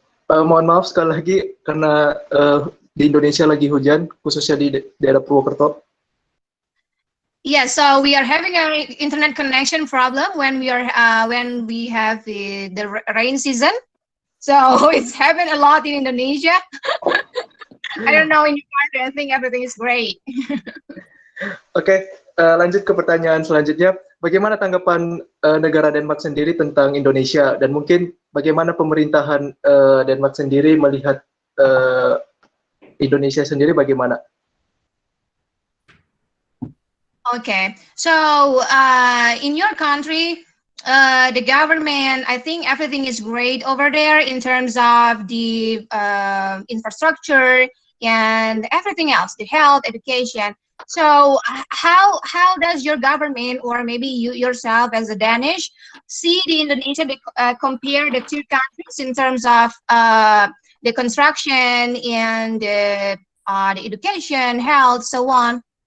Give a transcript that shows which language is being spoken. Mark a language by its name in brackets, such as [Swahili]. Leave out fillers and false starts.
[Indonesian] Mohon maaf sekali lagi karena di Indonesia lagi hujan, khususnya di daerah Purwokerto. [English] Yeah, so we are having an internet connection problem when we have the rain season. So it's happened a lot in Indonesia. I don't know in your country. I think everything is great. [Indonesian] Oke, lanjut ke pertanyaan selanjutnya. Bagaimana tanggapan negara Denmark sendiri tentang Indonesia, dan mungkin bagaimana pemerintahan Denmark sendiri melihat Indonesia sendiri bagaimana? [English] Okay, so in your country, the government, I think everything is great over there in terms of the infrastructure and everything else, the health, education. So how does your government, or maybe you yourself as a Danish, see the Indonesia compare the two countries in terms of the construction and the education, health, so on?